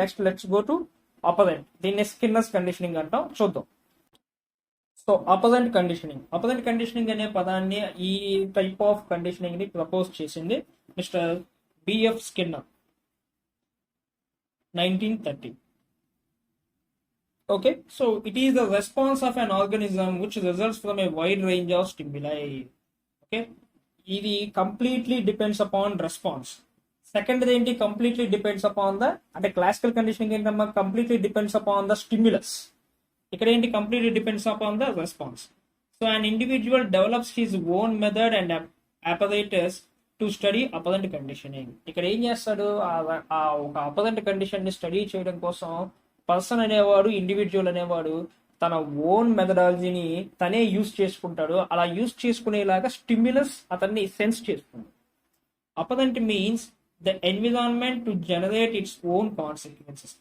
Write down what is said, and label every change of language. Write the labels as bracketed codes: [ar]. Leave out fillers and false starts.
[en] Next let's go to operant. [te] దీన్ని స్కిన్నర్స్ conditioning అంటాం. చూద్దాం. సో ఆపరెంట్ కండిషనింగ్ అనే పదాన్ని, ఈ టైప్ ఆఫ్ కండిషనింగ్ ని ప్రపోజ్ చేసింది mister BF Skinner, 1930. [en] Okay, so it is the response of an organism which results from a wide range of stimuli. Okay, ఇది completely depends upon response. [te] Second ఏంటి? [en] completely depends upon the, [te] అంటే classical conditioning ఏంటమ్మా? [en] Completely depends upon the stimulus. [te] ఇక్కడ ఏంటి? [en] Completely depends upon the response. So an individual develops his own method and apparatus to study operant conditioning. [te] ఇక్కడ ఏం చేస్తాడు? ఒక apparent condition ని study చేయడం కోసం పర్సన్ అనేవాడు, ఇండివిజువల్ అనేవాడు తన ఓన్ మెథడాలజీని తనే యూజ్ చేసుకుంటాడు. అలా యూజ్ చేసుకునేలాగా స్టిమ్యులస్ అతన్ని సెన్స్ చేస్తుంది. [en] Operant means the environment to generate its own consequences.